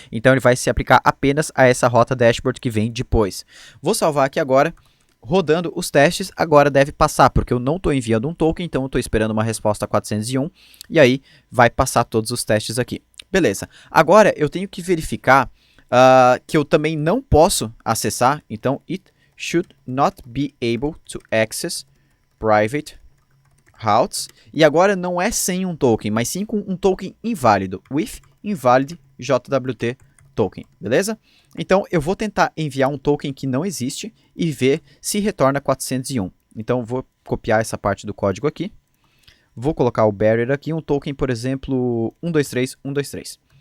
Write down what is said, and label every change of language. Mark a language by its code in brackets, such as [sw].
[pt] Então, ele vai se aplicar apenas a essa rota dashboard que vem depois. Vou salvar aqui agora. Rodando os testes, agora deve passar, porque eu não estou enviando um token, então eu estou esperando uma resposta 401. E aí, vai passar todos os testes aqui. Beleza. Agora, eu tenho que verificar que eu também não posso acessar. [en] Então, it should not be able to access private routes. [pt] E agora não é sem um token, mas sim com um token inválido. [en] With invalid JWT token, beleza? [pt] Então, eu vou tentar enviar um token que não existe e ver se retorna 401. Então, vou copiar essa parte do código aqui. Vou colocar o barrier aqui, um token, por exemplo, 123, 123.